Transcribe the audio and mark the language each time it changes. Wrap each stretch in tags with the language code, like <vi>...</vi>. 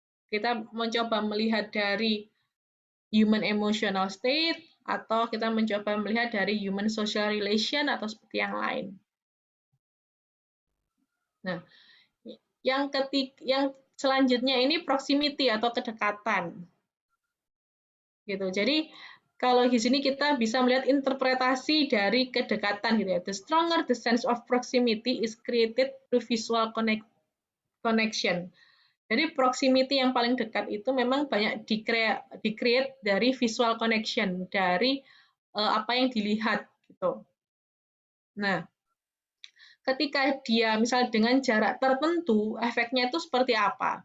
<id>Kita mencoba melihat dari</id> <en>human emotional state,</en> <id>atau kita mencoba melihat dari</id> <en>human social relation,</en> <id>atau seperti yang lain. Nah, yang selanjutnya ini proximity atau kedekatan. Gitu. Jadi kalau di sini kita bisa melihat interpretasi dari kedekatan gitu ya.</id> <en>The stronger the sense of proximity is created through visual connection.</en> <id>Jadi proximity yang paling dekat itu memang banyak di-create dari visual connection, dari apa yang dilihat gitu. Nah, ketika dia misalnya dengan jarak tertentu, efeknya itu seperti apa?</id>